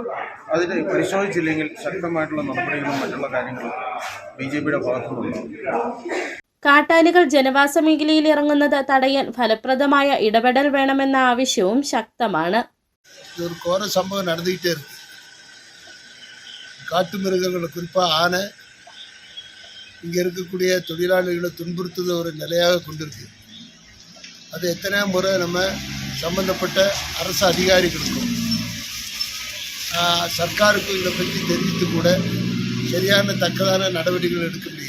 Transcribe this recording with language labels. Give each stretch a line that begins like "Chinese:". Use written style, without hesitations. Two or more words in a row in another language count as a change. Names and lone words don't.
Malayalam: അതിൽ പരിശോധിച്ചില്ലെങ്കിൽ ശക്തമായിട്ടുള്ള നടപടികളും മറ്റുള്ള കാര്യങ്ങളും BJPയുടെ ഭാഗത്തുനിന്നുണ്ടാകും. കാട്ടാനകൾ ജനവാസ മേഖലയിൽ ഇറങ്ങുന്നത് തടയാൻ ഫലപ്രദമായ ഇടപെടൽ വേണമെന്ന ആവശ്യവും ശക്തമാണ്.
Tamil: ஒரு கோர சம்பவம் நடந்திட்டே இருக்கு. காட்டுமிருகங்கள் குறிப்பாக ஆனை இங்கே இருக்கக்கூடிய தொழிலாளிகளை துன்புறுத்துவது ஒரு நிலையாக கொண்டிருக்கு. அது எத்தனை முறை நம்ம சம்பந்தப்பட்ட அரசு அதிகாரிகளுக்கும் சர்க்காருக்கும் இதை பற்றி தெரிவித்து கூட சரியான தக்கதான நடவடிக்கைகள் எடுக்க முடியல.